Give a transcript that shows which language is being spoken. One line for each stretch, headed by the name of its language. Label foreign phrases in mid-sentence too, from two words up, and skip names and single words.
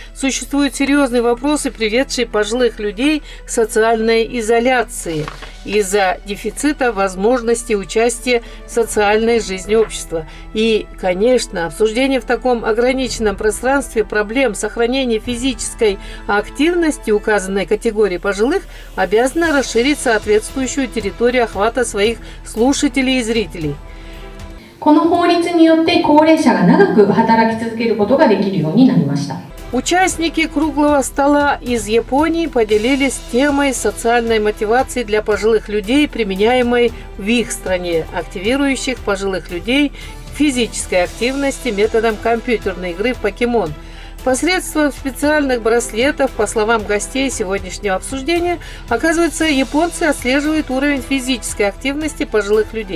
Russian: Существуют серьезные вопросы, приведшие пожилых людей к социальной изоляции из-за дефицита возможности участия в социальной жизни общества. И, конечно, обсуждение в таком ограниченном пространстве проблем сохранения физической активности указанной категории пожилых обязано расширить соответствующую территорию охвата своих слушателей и зрителей.
Japanese: この法律によって高齢者が長く働き続けることができるようになりました。
Russian: Участники круглого стола из Японии поделились темой социальной мотивации для пожилых людей, применяемой в их стране, активирующих пожилых людей к физической активности методом компьютерной игры в покемон. Посредством специальных браслетов, по словам гостей сегодняшнего обсуждения, оказывается, японцы отслеживают уровень физической активности пожилых людей.